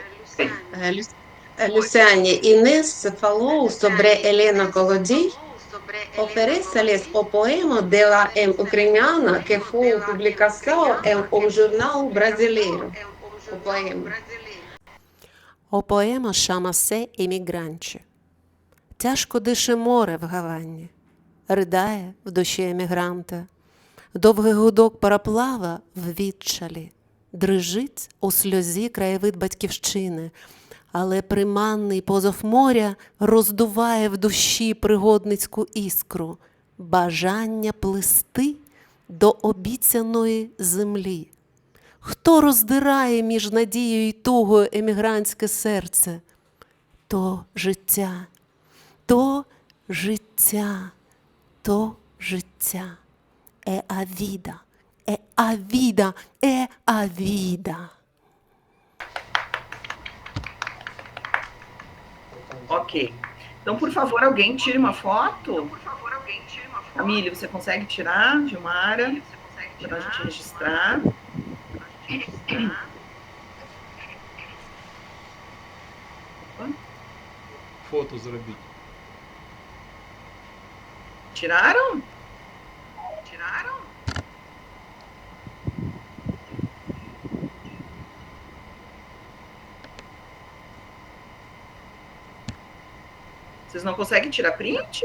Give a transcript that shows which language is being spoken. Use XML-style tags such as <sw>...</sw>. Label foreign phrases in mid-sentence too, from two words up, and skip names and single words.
<pt>Luciane, Inês falou sobre Helena Kolodi. Oferece-lhes o poema dela em ucraniana, que foi publicação em um jornal brasileiro. O poema. O поема chama-se «Іммігранти».</pt> <uk>Тяжко дише море в Гавані, ридає в душі емігранта. Довгий гудок пароплава в відчалі, дрижить у сльозі краєвид батьківщини, але приманний позов моря роздуває в душі пригодницьку іскру, бажання плисти до обіцяної землі. Хто роздирає між надією й тугою емігрантське серце? То життя, то життя, то життя.</uk> <pt>А vida, a vida, a vida. Ok. Então, por favor, alguém tire uma foto. Camille, você consegue tirar, Gilmara, para a gente registrar.</pt> <uk>Фото зробіть.</uk> <pt>Tiraram? Vocês não conseguem tirar print?</pt>